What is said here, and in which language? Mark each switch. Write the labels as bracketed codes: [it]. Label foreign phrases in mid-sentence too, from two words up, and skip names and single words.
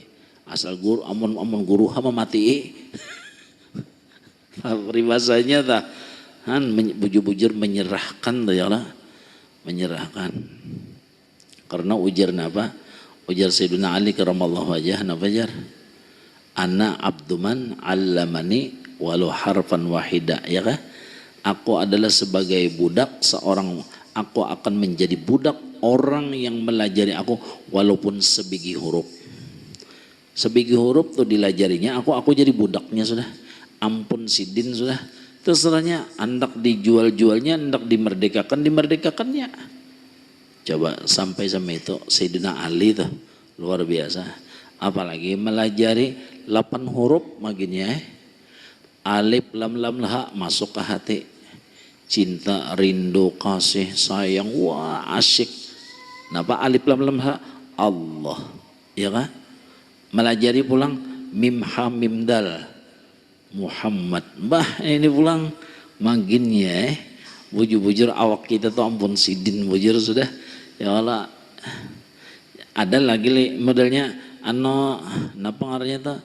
[bjn] Asal guru, amun guru hama mati. Peribahasanya tak. Bujur-bujur menyerahkan [ar] يا الله. [bjn] Menyerahkan. Karena ujar apa? Ujar Sayyidina Ali [ar] كرم الله وجهه [bjn] napa jar? [ar] أنا عبد من علمني ولو حرفا واحدا [bjn] ya kah? [id] Aku adalah sebagai budak seorang, aku akan menjadi budak orang yang melajari aku walaupun sebiji huruf. [bjn] Sebiji huruf tuh dilajarinya, aku jadi budaknya sudah. Ampun sidin sudah. Terserahnya hendak dijual-jualnya, hendak dimerdekakannya. Coba sampai itu Sayyidina Ali tuh luar biasa. Apalagi melajari 8 huruf maginya. Alif lam lam lah masuk ke hati. [id] Cinta, rindu, kasih, sayang, wah asyik. [bjn] Napa alif lam lam ha? Allah. Ya kan? Melajari pulang mim ha mim dal. Muhammad. Bah ini pulang maginnya bujur-bujur awak kita tuh ampun sidin bujur sudah. [ar] يا الله. [bjn] Ada lagi modelnya ano napa ngarannya tuh?